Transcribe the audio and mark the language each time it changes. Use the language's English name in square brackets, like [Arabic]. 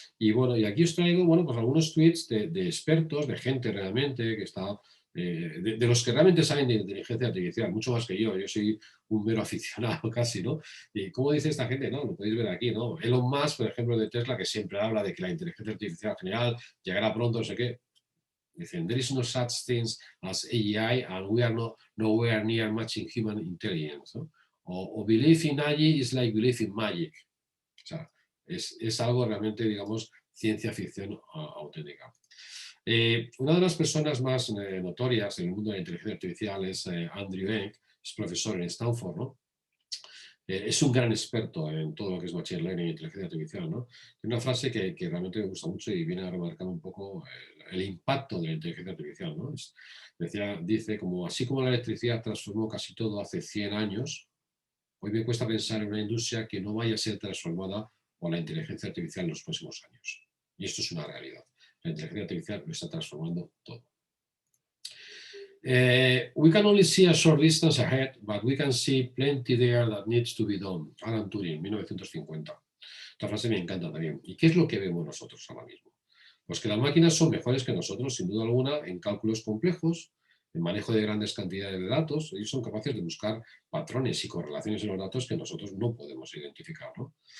[Spanish] Y bueno, y aquí os traigo, bueno, pues algunos tweets de expertos, de gente realmente que está, de los que realmente saben de inteligencia artificial, mucho más que yo soy un mero aficionado casi, ¿no? Y cómo dice esta gente, ¿no? Lo podéis ver aquí, ¿no? Elon Musk, por ejemplo, de Tesla, que siempre habla de que la inteligencia artificial general llegará pronto, no sé qué. Dicen, [English] there is no such things as AI and we are nowhere near matching human intelligence, [Spanish] ¿no? O [English] believe in AI is like believe in magic. [Spanish] O sea, Es algo realmente, digamos, ciencia ficción auténtica. Una de las personas más notorias en el mundo de la inteligencia artificial es Andrew Ng, es profesor en Stanford, ¿no? Es un gran experto en todo lo que es Machine Learning e inteligencia artificial, ¿no? Tiene una frase que realmente me gusta mucho y viene a remarcar un poco el impacto de la inteligencia artificial, ¿no? Dice, como así como la electricidad transformó casi todo hace 100 años, hoy me cuesta pensar en una industria que no vaya a ser transformada por la inteligencia artificial en los próximos años. Y esto es una realidad. La inteligencia artificial lo está transformando todo. [English] We can only see a short distance ahead, but we can see plenty there that needs to be done. Alan Turing, 1950. [Spanish] Esta frase me encanta también. ¿Y qué es lo que vemos nosotros ahora mismo? Pues que las máquinas son mejores que nosotros, sin duda alguna, en cálculos complejos, en manejo de grandes cantidades de datos. Ellos son capaces de buscar patrones y correlaciones en los datos que nosotros no podemos identificar, ¿no?